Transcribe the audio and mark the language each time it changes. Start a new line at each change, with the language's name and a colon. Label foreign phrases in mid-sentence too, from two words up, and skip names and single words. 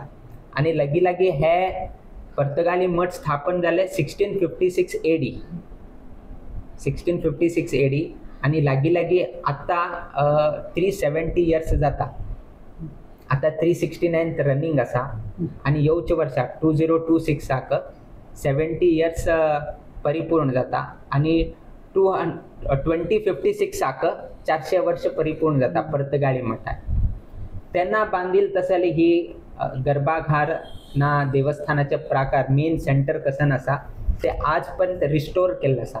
Konkani: आणि लागी हे पर्तगाली मठ स्थापन जाले 1656 AD, 1656 AD. आणि लागी आतां 370 इयर्स जाता. आता 369th रनिंग असा आणि येवच्या वर्साक 2026 70 इयर्स परिपूर्ण जाता आणि 2056 400 वर्ष परिपूर्ण जाता पर्तगाळी मठात. त्यांना बांधील तसली ही गर्भाघर ना देवस्थानाचे प्रकार
English: main center
Konkani: कसं असा ते आजपर्यंत रिस्टोर केलं असा.